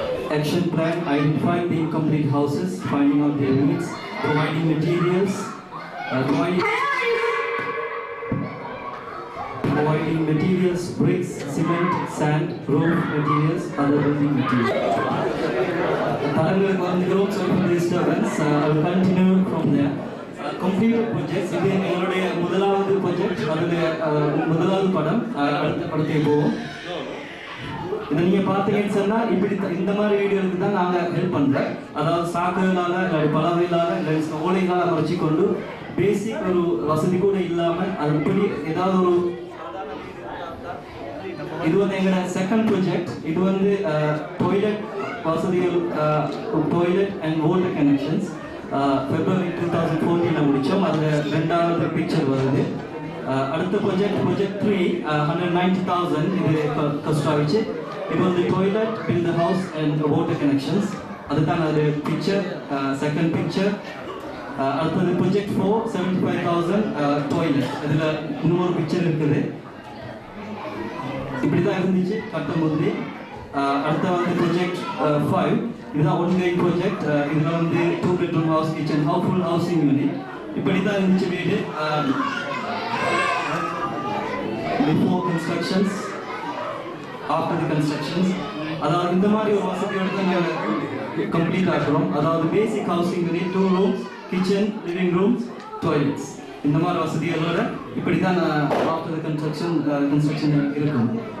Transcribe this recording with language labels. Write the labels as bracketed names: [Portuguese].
[English] Action plan: identifying the incomplete houses, finding out their needs, providing materials, providing materials, bricks, cement, sand, roof materials, other building materials. Sorry for the disturbance. I will continue from there. Complete projects. This is our முதலாவது project. [Tamil] அதுல முதலாவது படம் அடுத்த படத்தை போவோம். இதை நீங்கள் பார்த்தீங்கன்னு சொன்னால் இப்படி இந்த மாதிரி வீடியோவுக்கு தான் நாங்கள் ஹெல்ப் பண்ணுறோம். அதாவது சாக்குகளால் இல்லை பலவைகளால் இல்லை ஓலைகளால் வச்சு கொண்டு பேசிக் ஒரு வசதி கூட இல்லாமல் அது இப்படி ஏதாவது ஒரு இது வந்து எங்களோட செகண்ட் ப்ராஜெக்ட். இது வந்து டாய்லெட் வசதிகள், [English] toilet and water connections [Tamil] February 2014 முடித்தோம். அதில் 2வது பிக்சர் வருது. அடுத்த ப்ராஜெக்ட் 3 190,000 இது கஷ்டம் ஆகிடுச்சு. [English] It was the toilet, build the house and the water connections. [Tamil] அதுதான் அது [English] picture, second picture. [Tamil] அடுத்தது project 4 75,000 toilet. அதில் இன்னொரு picture இருக்குது. இப்படி தான் இருந்துச்சு கட்டும்போது. அடுத்த வந்து project 5 இதுதான் ongoing project. இதில் வந்து [English] 2 bedroom house, kitchen, full housing unit. [Tamil] இப்படி தான் இருந்துச்சு வீடு. [English] Before constructions, after the constructions. [Tamil] அதாவது இந்த மாதிரி ஒரு வசதியோட தான் கம்ப்ளீட் ஆகிறோம். [English] அதாவது basic housing unit, 2 rooms, kitchen, living rooms, toilets. [Tamil] இந்த மாதிரி வசதிகளோட இப்படி தான் [English] after the construction [Tamil] இருக்கும்.